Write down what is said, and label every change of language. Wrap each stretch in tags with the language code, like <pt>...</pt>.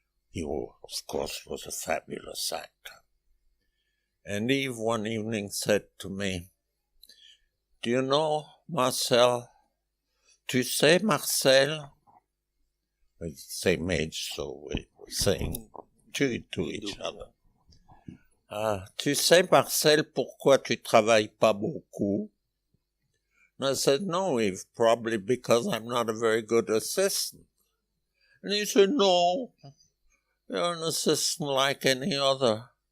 <en>He, of course, was a fabulous actor. And Yves one evening said to me, "Do you know, Marcel,</en> <fr>tu sais, Marcel?"</fr> <en>We're the same age, so we were saying to each other.</en> <fr>Tu sais, Marcel, pourquoi tu travailles pas beaucoup?</fr> <en>And I said, "No, Yves, probably because I'm not a very good assistant." And he said, "No, you're an assistant like any other."</en>